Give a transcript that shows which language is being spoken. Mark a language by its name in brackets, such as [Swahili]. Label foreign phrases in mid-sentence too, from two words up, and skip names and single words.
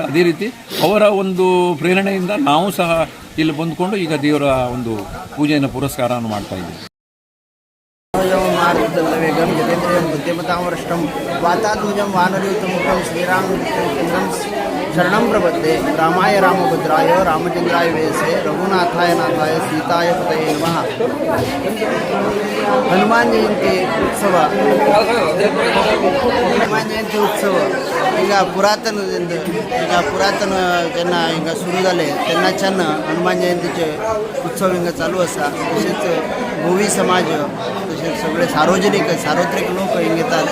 [Kannada] ಅದೇ ರೀತಿ ಅವರ ಒಂದು ಪ್ರೇರಣೆಯಿಂದ ನಾವು ಸಹ ಇಲ್ಲಿ ಬಂದ್ಕೊಂಡು ಈಗ ದೇವರ ಒಂದು ಪೂಜೆಯನ್ನು ಪುರಸ್ಕಾರವನ್ನು ಮಾಡ್ತಾಯಿದ್ದೀವಿ. [Sanskrit] ವೇಗಂ ಗಜೇಂದ್ರಿಯಂ ಬುದ್ಧಿಮತಾಮೃಷ್ಟಂ ವಾತಾತ್ಮಜಂ ವಾನರಯುತಮುಖಂ ಶ್ರೀರಾಮಚಂದ್ರಂ ಶರಣಂ ಪ್ರಪದ್ಯೆ. ರಾಮಾಯ ರಾಮಭದ್ರಾಯ ರಾಮಚಂದ್ರಾಯ ವೇಸೆ ರಘುನಾಥಾಯ ನಾಥಾಯ ಸೀತಾಯ ಪತಯೇ ನಮಃ. [Konkani] हनुमान जयंती उत्सव ಈಗ पुरातन जेन्ना हिंगा सुरू जाले तेन्नाच्यान हनुमान जयंतीचे उत्सव हिंगा चालू आसा. तशेंच भोवी समाज तशेंच सगळे सार्वत्रिक लोक हिंगा येतात.